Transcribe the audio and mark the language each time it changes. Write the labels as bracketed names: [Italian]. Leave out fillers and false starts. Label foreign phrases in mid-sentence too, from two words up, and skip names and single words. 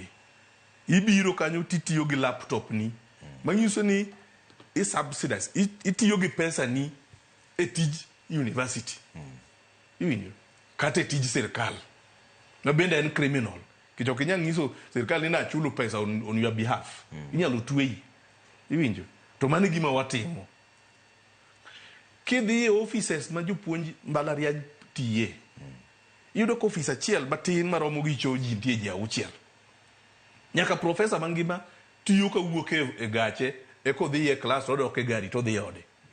[Luo (Kenya and Tanzania)] Ibiro kanyo titiyo gi laptop ni. Manyiso ni subsidize. Itiyo gi pesa ni e tij university. Iwinjo. Kata e tij sirkal. Na bende en criminal. Kicho kinya ngiso sirkal ni na chulo pesa [English] on your behalf. [Luo (Kenya and Tanzania)] Inyalo tweyi. Iwinjo. To mano gima watimo. Kidhi e offices ma jopuonj mbalariany tiye. Iyudo ko office achiel matin maromo gi cho ji nitie ji auchiel. Nyaka profesa mangima tiyo ka wuok e gache e kodhi e klas odok e gari to dhi ode.